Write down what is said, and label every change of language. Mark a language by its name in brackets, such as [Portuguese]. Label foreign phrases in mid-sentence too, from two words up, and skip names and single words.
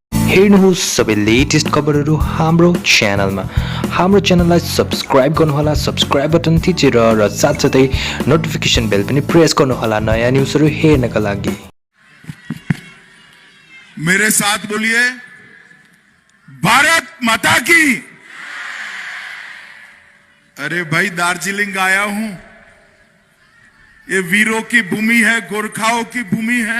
[Nepali] हेर्नुहोस् सबै लेटेस्ट खबरहरू हाम्रो च्यानलमा। हाम्रो च्यानललाई सब्स्क्राइब गर्नुहोला, सब्स्क्राइब बटन थिचेर र साथसाथै नोटिफिकेसन बेल पनि प्रेस गर्नुहोला नयाँ न्युजहरू हेर्नका लागि। [Hindi] मेरे साथ बोलिए, भारत माता की। अरे भाई, दार्जिलिंग आया हूं। ये वीरों की भूमि है, गोरखाओं की भूमि है।